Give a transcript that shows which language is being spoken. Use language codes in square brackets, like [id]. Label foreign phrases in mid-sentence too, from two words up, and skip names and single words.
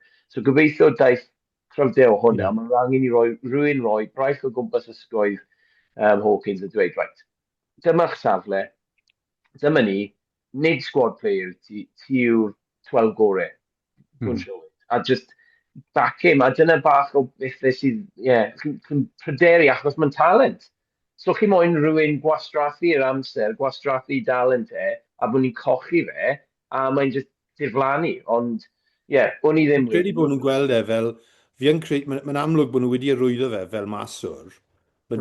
[cy] So gobeithio daeth cryfder o hwnna, mae'n angen i roi braich o gwmpas ysgoedd Hawkins yn dweud, right, dyma'r safle, dyma ni, nid [en] squad player, [cy] ti yw'r 12 gorau. [en] A just back him, [cy] a dyna bach o bethau sydd, chi'n pryderu achos mae'n talent. So chi moyn rhywun gwastraffu'r amser, gwastraffu dalent a bod ni'n cochi fe, a mae'n just diflannu. Ond, o'n i ddim... Credu bod nhw'n gweld fel, mae'n amlwg bod nhw wedi arwyddo fe fel maswr.